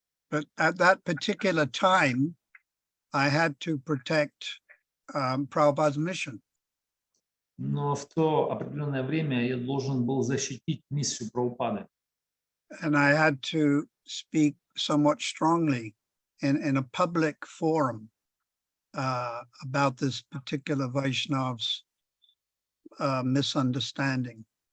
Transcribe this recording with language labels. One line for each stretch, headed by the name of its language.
English: But at that particular time, I had to protect Prabhupada's mission.
Russian: Но в то определенное время я должен был защитить миссию Прабхупады.
English: And I had to speak somewhat strongly in a public forum about this particular Vaishnav's misunderstanding.